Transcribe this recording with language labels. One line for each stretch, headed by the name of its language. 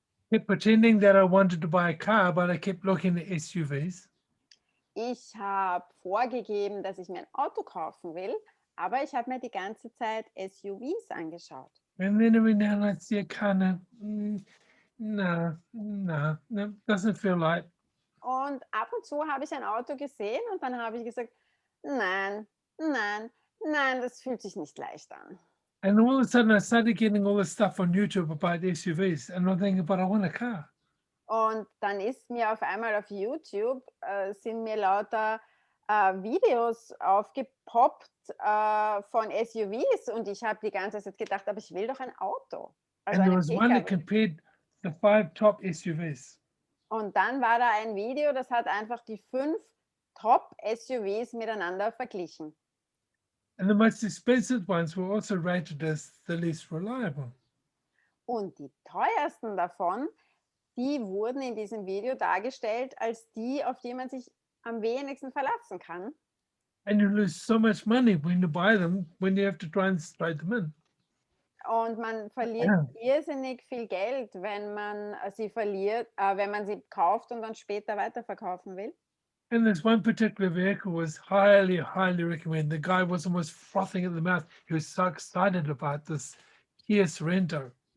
English: Kept pretending that I wanted to buy a car, but I kept looking at SUVs.
German: Ich habe vorgegeben, dass ich mir ein Auto kaufen will, aber ich habe mir die ganze Zeit SUVs angeschaut.
English: And then every now and then I see a car and no, doesn't feel right.
German: Und ab und zu habe ich ein Auto gesehen und dann habe ich gesagt, nein, nein, nein, das fühlt sich nicht leicht an.
English: And all of a sudden I started getting all this stuff on YouTube about SUVs and I'm thinking, but I want a car.
German: Und dann ist mir auf einmal auf YouTube, sind mir lauter Videos aufgepoppt von SUVs und ich habe die ganze Zeit gedacht, aber ich will doch ein Auto. Also
English: And there
German: einen
English: was one that
German: PKW.
English: compared the 5 top SUVs.
German: Und dann war da ein Video, das hat einfach die 5 Top-SUVs miteinander verglichen.
English: And the most expensive ones were also rated as the least reliable.
German: Und die teuersten davon, die wurden in diesem Video dargestellt als die, auf die man sich am wenigsten verlassen kann.
English: And you lose so much money when you buy them, when you have to try and trade them in.
German: Und man verliert irrsinnig viel Geld, wenn man sie wenn man sie kauft und dann später weiterverkaufen will.
English: And this one particular vehicle was highly, highly recommended. The guy was almost frothing at the mouth. He was so excited about this Kia Sorento.